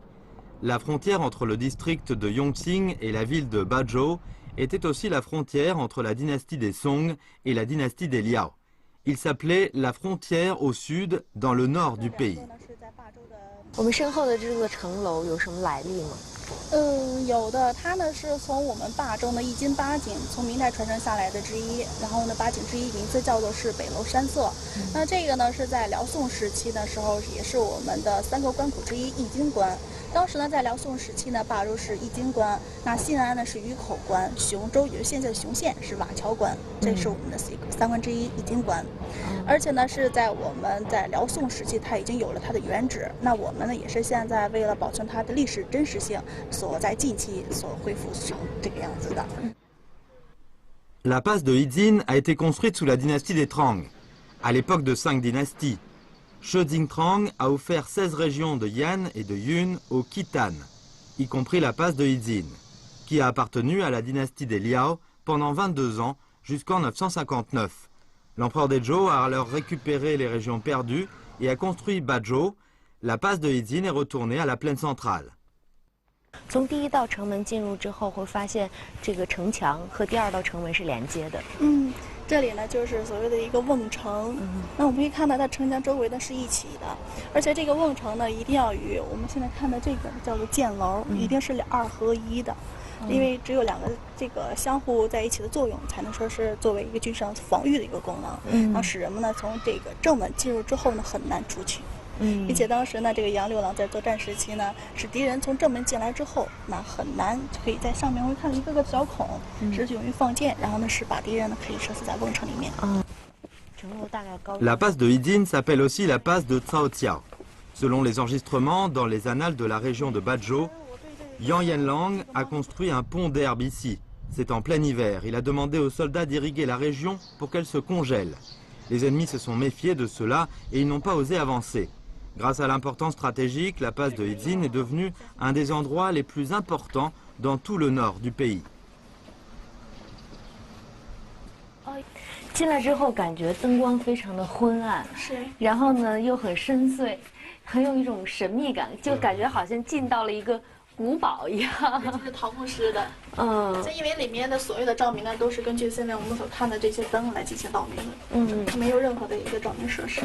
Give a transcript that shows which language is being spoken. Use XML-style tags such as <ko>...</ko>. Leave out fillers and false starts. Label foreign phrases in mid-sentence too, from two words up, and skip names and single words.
<fr>La frontière entre le district de Yongqing et la ville de Bazhou était aussi la frontière entre la dynastie des Song et la dynastie des Liao. Il s'appelait la frontière au sud, dans le nord du pays.</fr> <zh>我们身后的这座城楼有什么来历吗？有的，它呢是从我们坝州的一金八景，从明代传承下来的之一。然后呢，八景之一名字叫做是北楼山色。那这个呢是在辽宋时期的时候，也是我们的3个关口之一，易经关。当时呢，在辽宋时期呢，坝州是易经关，那信安呢是鱼口关，雄州也就是现在的雄县是瓦桥关，这是我们的3关之一，易经关。而且呢，是在我们在辽宋时期，它已经有了它的原址。那我们呢，也是现在为了保存它的历史真实性，所在近期所恢复成这个样子的。</zh> <fr>La passe de Yijin a été construite sous la dynastie des Trang, à l'époque de 5 dynasties. Shi Jingtrang a offert 16 régions de Yan et de Yun au Khitan, y compris la passe de Yijin, qui a appartenu à la dynastie des Liao pendant 22 ans jusqu'en 959. L'empereur des Zhou a alors récupéré les régions perdues et a construit Bazhou. La passe de Yijin est retournée à la plaine centrale.</fr> <zh>从第一道城门进入之后，会发现这个城墙和第2道城门是连接的。这里呢就是所谓的一个瓮城。那我们可以看到它城墙周围呢是一起的，而且这个瓮城呢一定要与我们现在看的这个叫做箭楼，一定是2合1的，因为只有2个这个相互在一起的作用，才能说是作为一个军事上防御的一个功能，然后使人们呢从这个正门进入之后呢很难出去。并且当时呢，这个杨六郎在作战时期呢，使敌人从正门进来之后，那很难可以在上面会看到一个个小孔，是用于放箭，然后呢是把敌人呢可以射死在瓮城里面。</zh> <fr>La passe de Yijin s'appelle aussi la passe de Cao-Tiao. Selon les enregistrements dans les annales de la région de Bazhou, Yang Yanlang a construit un pont d'herbe ici. C'est en plein hiver. Il a demandé aux soldats d'irriguer la région pour qu'elle se congèle. Les ennemis se sont méfiés de cela et ils n'ont pas osé avancer. Grâce à l'importance stratégique, la passe de Yijin est devenue un des endroits les plus importants dans tout le nord du pays.</fr> <zh>进来之后，感觉灯光非常的昏暗，然后呢又很深邃，很有一种神秘感，就感觉好像进到了一个古堡一样。这是陶木师的，就因为里面的所有的照明呢，都是根据现在我们所看的这些灯来进行照明的，它没有任何的一个照明设施。</zh>